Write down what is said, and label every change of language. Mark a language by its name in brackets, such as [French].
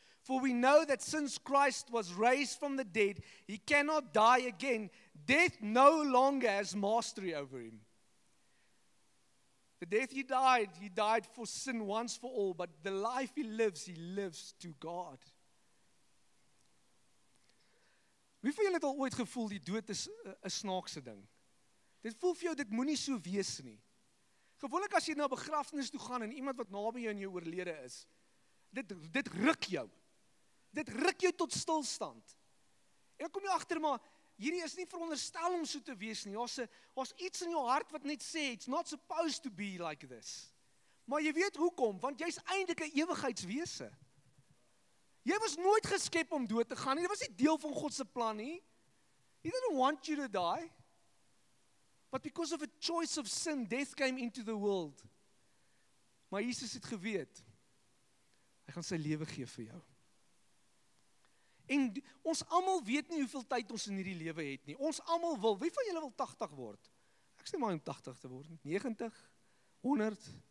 [English] For we know that since Christ was raised from the dead, he cannot die again. Death no longer has mastery over him. The death he died for sin once for all, but the life he lives to God. [Afrikaans] Wie van julle het al ooit gevoel die dood is 'n snaakse ding? Dit voel vir jou, dit moenie so wees nie. Gewoonlik as jy na 'n begrafnis toe gaan en iemand wat naby jou en jou oorlede is, dit ruk jou. Dit ruk jou tot stilstand. En dan kom jy agter, maar hierdie is nie veronderstel om so te wees nie. Daar's iets in jou hart wat net sê, [English] it's not supposed to be like this. [Afrikaans] Maar jy weet hoekom, want jy's eintlik 'n ewigheidswese. Jy was nooit geskep om dood te gaan nie. Dit was nie deel van God se plan nie. [English] He didn't want you to die. But because of a choice of sin, death came into the world. [Afrikaans] Maar Jesus het geweet, hy gaan sy lewe gee vir jou. En ons almal weet nie hoeveel tyd ons in hierdie lewe het nie. Ons almal wil, wie van julle wil 80 word? Ek sê maar om 80 te word, 90, 100.